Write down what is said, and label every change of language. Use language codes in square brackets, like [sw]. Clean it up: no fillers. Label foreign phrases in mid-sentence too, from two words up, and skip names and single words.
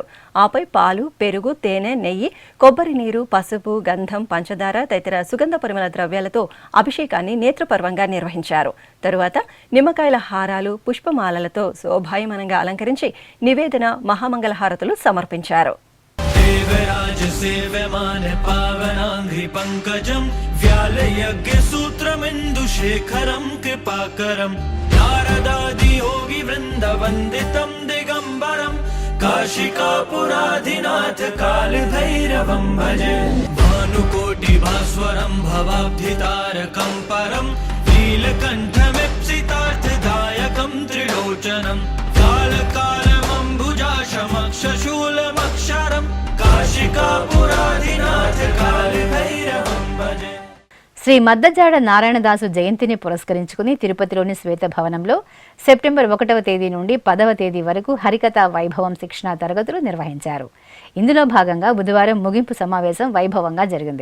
[te] ఆపై పాలు, పెరుగు, తేనె, నెయ్యి, కొబ్బరి నీరు, పసుపు, గంధం, పంచదార తదితర సుగంధ పరిమళ ద్రవ్యాలతో అభిషేకాన్ని నేత్రపర్వంగా నిర్వహించారు. తరువాత నిమ్మకాయల హారాలు, పుష్పమాలలతో శోభాయమానంగా అలంకరించి నివేదన, మహామంగళహారతులు సమర్పించారు. [sa] देवराज सेव्यमान पावनांघ्रि पंकजं व्यालयज्ञ सूत्रमिन्दुशेखरं कृपाकरं नारदादि योगी वृंद वंदितं दिगंबरं काशिकापुराधिनाथ कालभैरवं भजे भानुकोटि भास्वरं भवाब्धितारकं परं नीलकण्ठमिप्सितार्थदायकं त्रिलोचनं कालकालमम्बुजाशमक्षशूलमक्षरं కాశికాపురాధినాథ కాలభైరవం భజే. [te] శ్రీ మద్దజాడ నారాయణదాసు జయంతిని పురస్కరించుకుని తిరుపతిలోని శ్వేత భవనంలో సెప్టెంబర్ 1వ తేదీ నుండి 10వ తేదీ వరకు హరికథా వైభవం శిక్షణా తరగతులు నిర్వహించారు. ఇందులో భాగంగా బుధవారం ముగింపు సమావేశం వైభవంగా జరిగింది.